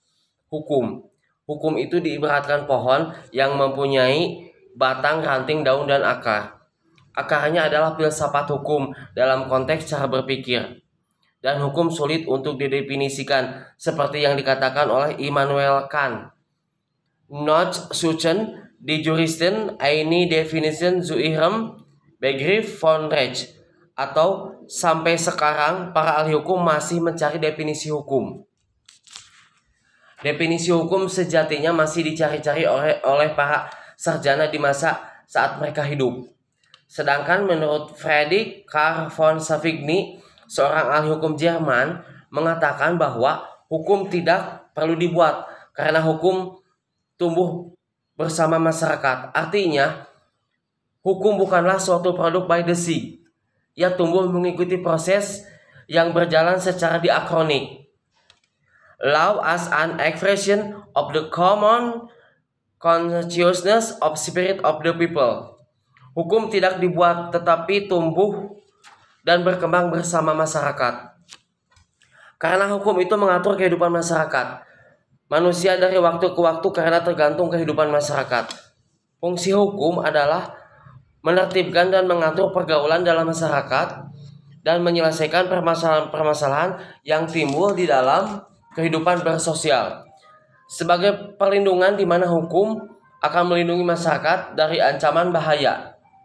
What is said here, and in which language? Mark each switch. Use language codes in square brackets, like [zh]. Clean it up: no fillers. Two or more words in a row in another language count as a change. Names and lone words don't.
[id] Hukum itu diibaratkan pohon yang mempunyai batang, ranting, daun, dan akar. Akarnya adalah filsafat hukum dalam konteks cara berpikir. Dan hukum sulit untuk didefinisikan seperti yang dikatakan oleh Immanuel Kant. [de] Not suchen die Juristen eine Definition zu ihrem Begriff von Recht, [id] atau sampai sekarang para ahli hukum masih mencari definisi hukum. Definisi hukum sejatinya masih dicari-cari oleh para sarjana di masa saat mereka hidup. Sedangkan menurut Friedrich Karl von Savigny, seorang ahli hukum Jerman, mengatakan bahwa hukum tidak perlu dibuat karena hukum tumbuh bersama masyarakat. Artinya, hukum bukanlah suatu produk by the sea. Ia tumbuh mengikuti proses yang berjalan secara diakronik. [en] Law as an expression of the common consciousness of spirit of the people. [id] Hukum tidak dibuat tetapi tumbuh dan berkembang bersama masyarakat. Karena hukum itu mengatur kehidupan masyarakat manusia dari waktu ke waktu karena tergantung kehidupan masyarakat. Fungsi hukum adalah menertibkan dan mengatur pergaulan dalam masyarakat dan menyelesaikan permasalahan-permasalahan yang timbul di dalam kehidupan bersosial, sebagai perlindungan di mana hukum akan melindungi masyarakat dari ancaman bahaya.